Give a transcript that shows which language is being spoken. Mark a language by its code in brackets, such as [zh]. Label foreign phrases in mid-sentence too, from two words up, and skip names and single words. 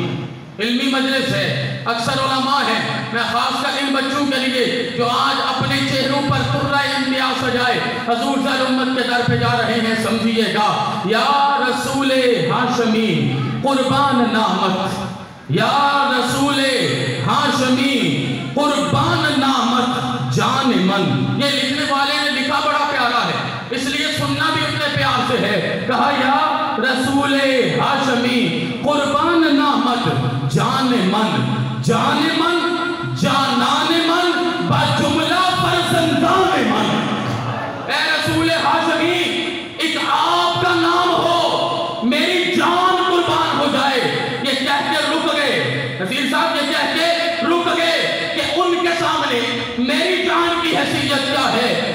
[ur] علمی مجلس ہے، اکثر علماء ہیں، میں خاص کر ان بچوں کے لیے جو آج اپنے چہروں پر طرح امتیاز سجائے حضور [ar] صلی اللہ علیہ وسلم [ur] کے در پہ جا رہے ہیں، سمجھیے گا [fa] یا رسول ہاشمی قربان نامت، یا رسول ہاشمی قربان نامت جان من۔ [ur] یہ لکھنے والے نے لکھا بڑا پیارا ہے، اس لیے سننا بھی اتنے پیار سے ہے، کہا [fa] یا رسول ہاشمی قربان نامت جان من، جان من جانان من بجملہ فرزندان من۔ [ur] اے رسول ہاشمی ایک آپ کا نام ہو، میری جان قربان ہو جائے۔ یہ کہہ کے رک گئے نذیر صاحب، یہ کہہ کے رک گئے کہ ان کے سامنے میری جان کی حیثیت کیا ہے؟